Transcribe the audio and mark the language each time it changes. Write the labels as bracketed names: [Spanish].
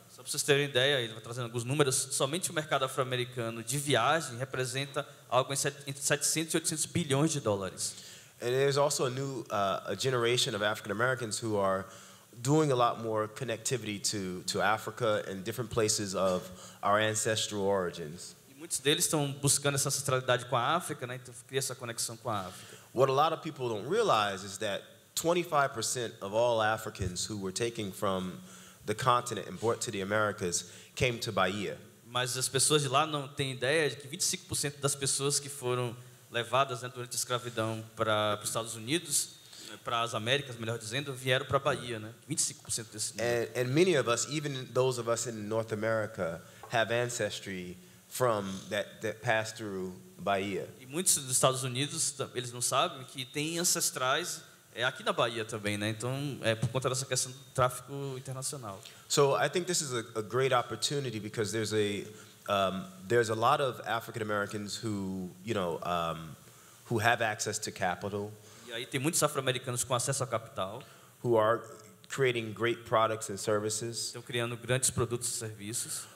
[Portuguese] Só para vocês terem ideia, ele vai trazendo alguns números, somente o mercado afro-americano de viagem representa algo entre 700 e 800 bilhões de dólares. [English] And there's also a new a generation of African Americans who are doing a lot more connectivity to Africa and different places of our ancestral origins. [Portuguese] E muitos deles estão buscando essa ancestralidade com a África, né? Então cria essa conexão com a África. [English] What a lot of people don't realize is that 25% of all Africans who were taken from the continent and brought to the Americas came to Bahia. [Portuguese] Mas as pessoas de lá não têm ideia de que 25% das pessoas que foram levadas, né, durante a escravidão para os Estados Unidos, para as Américas, melhor dizendo, vieram para a Bahia, né? 25% desse número. [English] And many of us, even those of us in North America, have ancestry from that passed through Bahia. [Portuguese] E muitos dos Estados Unidos, eles não sabem que têm ancestrais aqui na Bahia também, né? Então, por conta dessa questão do tráfico internacional. [English] So I think this is a great opportunity because there's a lot of African Americans who, you know, who have access to capital. [Portuguese] E aí tem muitos afro-americanos com acesso à capital. [English] Who are creating great products and services. [Portuguese] Estão criando grandes produtos e serviços.